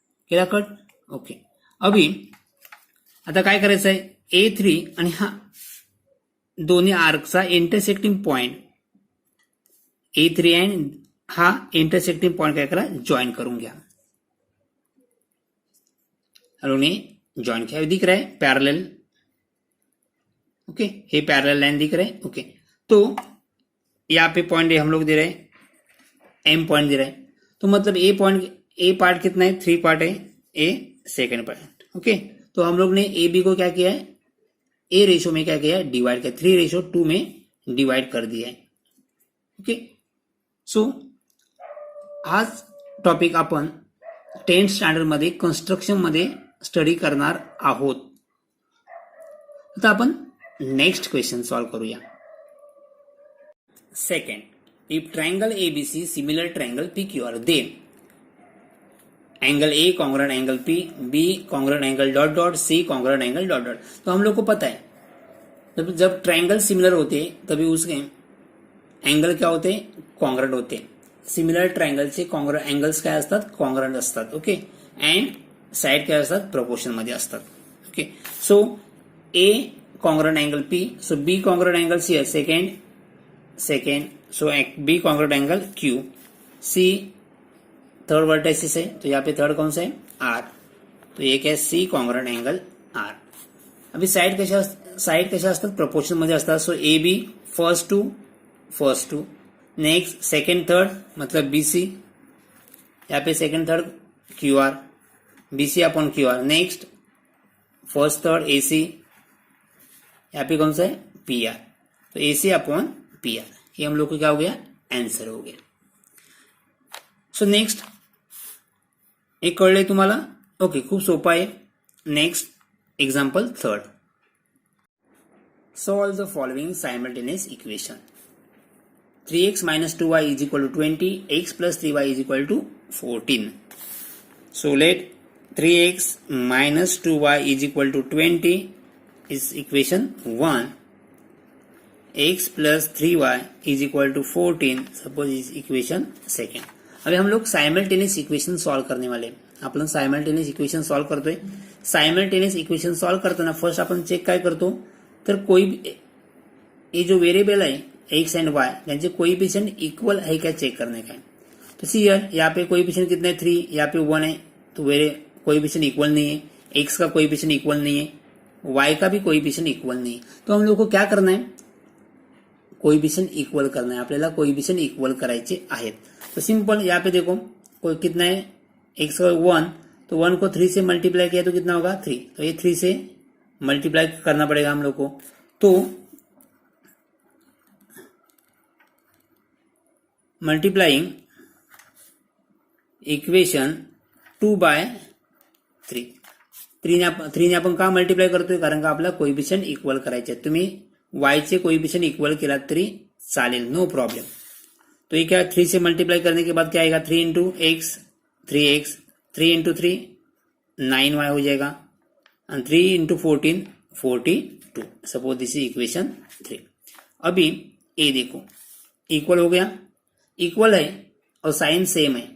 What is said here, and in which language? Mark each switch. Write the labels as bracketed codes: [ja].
[mr] केला cut, okay. अभी आता काय करायचं आहे, A3 आणि हा दोन्ही आर्कचा इंटरसेक्टिंग पॉइंट A3 एंड हा इंटरसेक्टिंग पॉइंट काय करा, ज्वाइन करून घ्या। [hi] हम ने ज्वाइन किया, दिख रहा है पैरेलल। ओके, ये पैरेलल लाइन दिख रहा है। ओके, तो यहाँ पे पॉइंट हम लोग दे रहे हैं, M पॉइंट दे रहे हैं, तो मतलब ए पॉइंट, ए पार्ट कितना है, 3 पार्ट है, ए सेकेंड पार्ट। ओके, तो हम लोग ने ए बी को क्या किया है, ए रेशो में क्या किया है, डिवाइड किया, 3:2 में डिवाइड कर दिया है। [mr] ओके, सो आज टॉपिक आपण 10th स्टँडर्ड मध्ये कन्स्ट्रक्शन मध्ये स्टडी करणार आहोत। आता आपण नेक्स्ट क्वेश्चन सॉल्व करूया। [en] Second, if triangle ABC similar triangle PQR, then angle A congruent angle P, B congruent angle dot dot, C congruent angle dot dot. [hi] तो हम लोग को पता है जब ट्रायंगल सिमिलर होते तभी उसके एंगल क्या होते, कॉन्ग्रुएंट होते। [mr] सिमिलर ट्रायंगलचे एंगल्स काय असतात, कॉन्ग्रुएंट असतात। ओके, एंड साइड काय असतात, प्रपोर्शन मध्ये असतात। [en] Okay, so A congruent angle P, so B congruent angle here, second, so B congruent angle Q, [hi] C third vertices है, तो यहाँ पे थर्ड कौन सा है, R, तो ये क्या है, C कॉन्ग्रुएंट एंगल R. [mr] अभी साइड कशा असतात, प्रपोर्शन मध्ये असतात. [hi] सो A B first to next second third मतलब BC, यहाँ पे second third QR, BC upon QR, next first third AC, यहाँ पे कौन सा है PR, तो AC अपॉन PR, ये हम लोग को क्या हो गया, आंसर हो गया. [mr] सो नेक्स्ट एक कळलंय तुम्हाला, ओके, खूप सोपा आहे. [en] Next example third. Solve the following simultaneous equation. 3x minus 2y is equal to 20, x plus 3y is equal to 14. So let 3x minus 2y is equal to 20 is equation 1. x plus 3y is equal to 14 suppose is equation second. [hi] अभी हम लोग simultaneous equation solve करने वाले. [mr] आपण simultaneous equation solve करतोय. Simultaneous equation solve करताना first आपण check काय करतो, तर [hi] कोई ये जो वेरिएबल है एक्स एंड वाई [mr] त्यांचे कोएफिशिएंट [hi] इक्वल है क्या चेक करने का है. तो सी हियर यहाँ पे कोएफिशिएंट कितने 3, यहाँ पे 1 है, तो कोएफिशिएंट इक्वल नहीं है, एक्स का कोएफिशिएंट इक्वल नहीं है, वाई का भी कोएफिशिएंट इक्वल नहीं है. तो हम लोग को क्या करना है, कोएफिशिएंट इक्वल करना है, [mr] आपल्याला कोएफिशिएंट इक्वल करायचे आहेत. [hi] तो सिंपल यहाँ पे देखो कोई कितना है, एक्स का 1, तो 1 को 3 से मल्टीप्लाई किया तो कितना होगा 3, तो ये 3 से मल्टीप्लाई करना पड़ेगा हम लोग को. [mr] तो मल्टीप्लाइंग इक्वेशन 2/3, 3 ने आपण का मल्टीप्लाय करतोय, कारण का आपला कोएफिशिएंट इक्वल करायचे. तुम्ही वाय चे कोएफिशिएंट इक्वल केला तरी चालेल, नो प्रॉब्लेम. [hi] तो ये क्या 3 से मल्टीप्लाई करने के बाद क्या आएगा, 3 into x 3x, 3 into 3 9y हो जाएगा, और 3 into 14 42. [en] Suppose this is equation 3. [hi] अभी ए देखो इक्वल हो गया, इक्वल है और साइन सेम है.